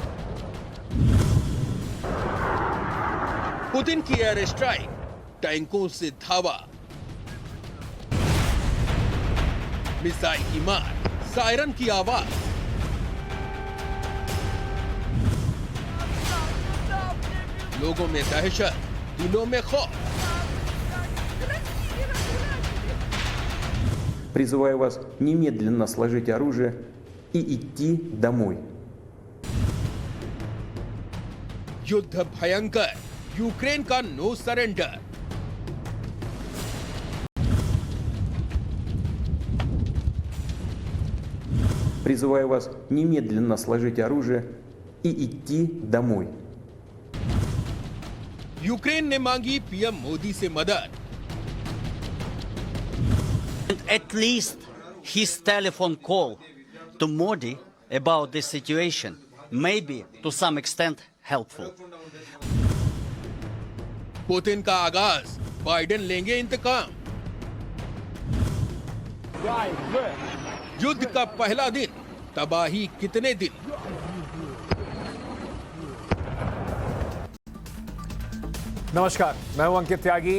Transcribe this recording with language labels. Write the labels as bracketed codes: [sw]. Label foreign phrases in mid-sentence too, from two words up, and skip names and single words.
[hi] पुतिन की [en] air strike, [hi] टैंकों से धावा, मिसाइल की मार, सायरन की आवाज। लोगों में दहशत, दिलों में खौफ। [ru] Призываю вас немедленно сложить оружие и идти домой. [hi] युद्ध भयंकर, यूक्रेन का [en] no surrender. [ru] Призываю вас немедленно сложить оружие и идти домой. [hi] यूक्रेन ने मांगी पीएम मोदी से मदद। [en] At least his telephone call to Modi about this situation may be to some extent helpful. [hi] पुतिन का आगाज, बाइडेन लेंगे इंतकाम। युद्ध का पहला दिन, तबाही कितने दिन। नमस्कार, मैं हूं अंकित त्यागी।